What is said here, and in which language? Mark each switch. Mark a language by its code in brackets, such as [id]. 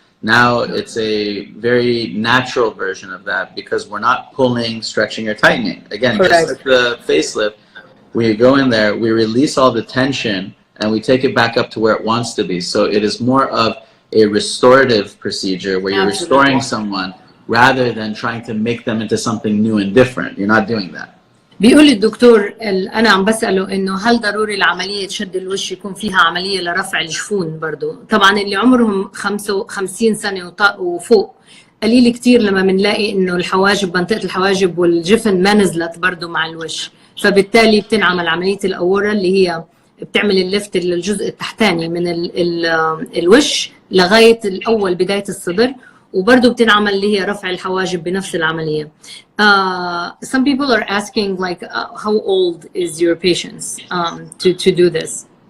[en] Now it's a very natural version of that because we're not pulling, stretching, or tightening. Again, just like the facelift, we go in there, we release all the tension, and we take it back up to where it wants to be. So it is more of a restorative procedure where you're restoring someone rather than trying to make them into something new and different. You're not doing that. [ar] بيقول الدكتور أنا عم بسأله إنه هل ضروري العملية شد الوش يكون فيها عملية لرفع الجفون برضو؟ طبعاً اللي عمرهم 55 سنة وفوق قليل كتير لما بنلاقي إنه الحواجب، منطقة الحواجب والجفن ما نزلت برضو مع الوش، فبالتالي بتنعمل عملية الأورا اللي هي بتعمل اللفت للجزء التحتاني من الوش لغاية الأول بداية الصدر، وبرضه بتنعمل اللي هي رفع الحواجب بنفس العملية. [en] Some people are asking like how old is your patients to do this?